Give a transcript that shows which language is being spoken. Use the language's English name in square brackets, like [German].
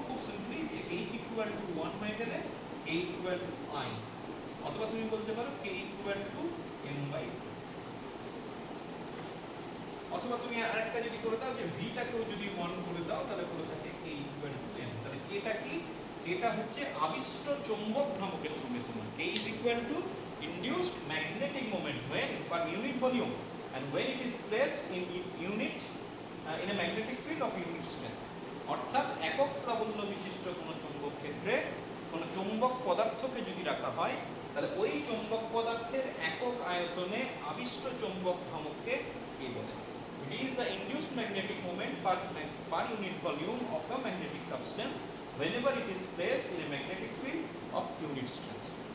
[Bangla] খুব সিম্পলি, যে H equal to 1 হয়ে গেলে A ইকুয়াল টু I, অথবা তুমি বলতে পারো K ইকুয়াল টু m/2, অথবা তুমি আরেকটা যদি করে দাও যে V টাকেও যদি 1 করে দাও তাহলে করে থাকে K ইকুয়াল টু m। তাহলে K টা কি? এটা হচ্ছে আবিষ্ট চৌম্বক ভ্রামকের সঙ্গে সমান। [English] K is equal to induced magnetic moment when per unit volume and when it is placed in unit in a magnetic field of unit strength। [Bangla] অর্থাৎ একক প্রাবল্য বিশিষ্ট কোনো চৌম্বক ক্ষেত্রে কোনো চৌম্বক পদার্থকে যদি রাখা হয়, তাহলে ওই চৌম্বক পদার্থের একক আয়তনে আবিষ্ট চৌম্বক ভ্রামককে কি বলে? [English] It is the induced magnetic moment per unit volume of a magnetic substance whenever it is placed in a magnetic field of unit strength।